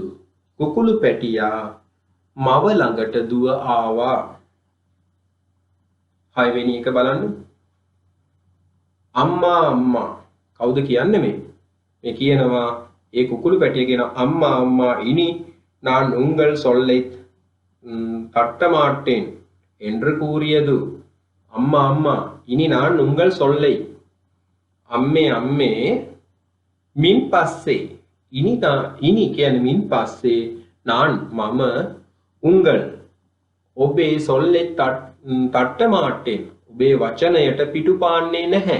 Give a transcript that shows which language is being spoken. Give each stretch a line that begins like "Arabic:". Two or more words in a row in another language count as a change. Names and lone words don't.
Sinhala: කුකුළු පැටියා මව ළඟට දුව ආවා. 6 වෙනි එක බලන්න. අම්මා අම්මා කවුද කියන්නේ මේ? මේ කියනවා ඒ කුකුළු පැටිය කියන අම්මා අම්මා ඉනි
Tamil: நான் உங்கள் சொல்லை தட்ட மாட்டேன் என்று கூறியது. அம்மா அம்மா இனி நான் உங்கள் சொல்லை
Sinhala: අම්මේ අම්මේ මින් පස්සේ ඉනි කියන්නේ මින් පස්සේ நான் මම උංගල් ඔබේ
Tamil: சொல்லை தட்ட மாட்டேன்
Sinhala: ඔබේ වචනයට පිටුපාන්නේ නැහැ.